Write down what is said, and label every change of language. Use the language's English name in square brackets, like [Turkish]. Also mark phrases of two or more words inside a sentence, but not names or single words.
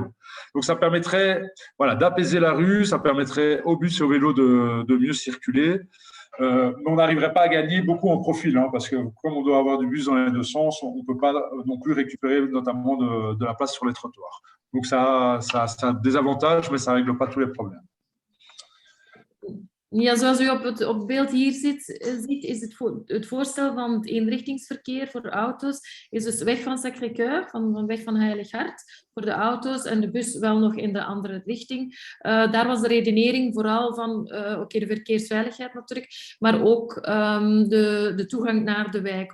[French] Donc, ça permettrait d'apaiser la rue, ça permettrait aux bus et aux vélos de mieux circuler. Mais on n'arriverait pas à gagner beaucoup en profil, hein, parce que comme on doit avoir du bus dans les deux sens, on ne peut pas non plus récupérer notamment de la place sur les trottoirs. Donc, ça a des avantages, mais ça ne règle pas tous les problèmes. [Dutch] Ja, zoals u op het beeld hier ziet is het voorstel van het eenrichtingsverkeer voor de auto's is dus weg van Sacré-Cœur, van weg van Heilig Hart, voor de auto's en de bus wel nog in de andere richting. Daar was de redenering vooral van de verkeersveiligheid natuurlijk, maar ook de toegang naar de wijk.